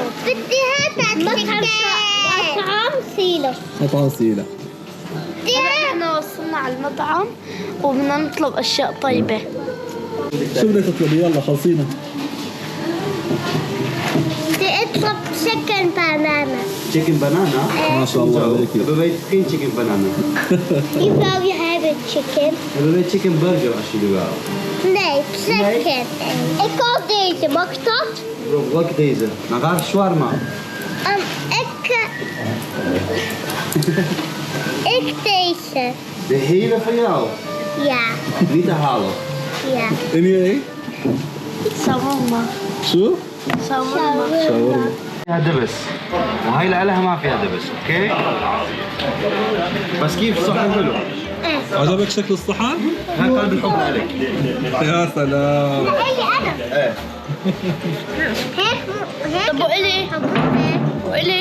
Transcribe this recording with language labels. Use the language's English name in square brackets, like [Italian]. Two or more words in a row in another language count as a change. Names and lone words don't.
[Arabic] بدي هذا مطعم سيلو. مطعم سيلا. هلا احنا وصلنا على المطعم وبدنا نطلب اشياء طيبه. شو بدك تطلبي؟ يلا خلصينا. بدي اطلب [English] chicken banana. Chicken banana? [Arabic] ما شاء الله عليك. [Dutch] Hebben wij geen [English] chicken banana? You probably have a chicken. [Dutch] Hebben wij [English] chicken burger [Dutch] als jullie wel? Nee, chicken. Ik koop deze, mag ik dat? Bro, welke deze? Dan ga ik shawarma. Ik deze. De hele van jou? Ja, Niet de halve. ja. En jij؟ [Arabic] شاورما. شو؟ شاورما. شاورما. [Dutch] Ja, de best. [Arabic] وهي لها ما فيها دبس، اوكي؟ بس كيف الصحن حلو؟ عجبك شكل الصحن؟ هاي قلب الحب عليك. يا سلام. هي انا. ايه هيك هيك. طب وإلي؟ وإلي؟